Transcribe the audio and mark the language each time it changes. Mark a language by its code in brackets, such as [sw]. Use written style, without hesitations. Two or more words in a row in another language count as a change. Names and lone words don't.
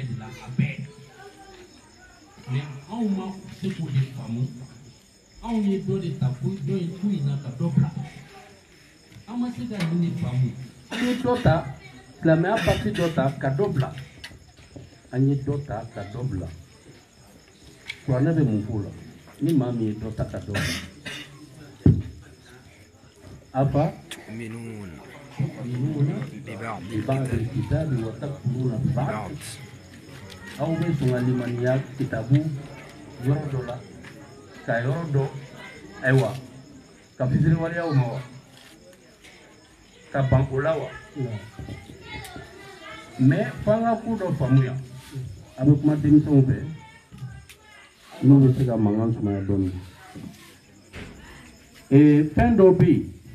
[bm] de la a bɛɛ mais anw ma se k'o de faamu anw ye dɔ de ta ko dɔ ye ku in na ka dɔ bila an ma se ka nin de faamu an ye dɔ ta silamɛya parti dɔ ta ka dɔ bila an ye dɔ ta ka dɔ bila kuranɛ bɛ mun f'o la ni maa min ye dɔ ta ka dɔ bila afa [ar] تؤمنون ببعض الكتاب وتكفرون ببعض [bm] aw bɛ sɔn ka limaniya kitabu yɔrɔ dɔ la ka yɔrɔ dɔ ayiwa ka fitiriwaleyaw ma wa ka ban o la wa mais f'an ka ko dɔ faamuya a bɛ kuma denmisɛnw fɛ n'u bɛ se ka mankan sumaya dɔɔnin fɛn dɔ bɛ yen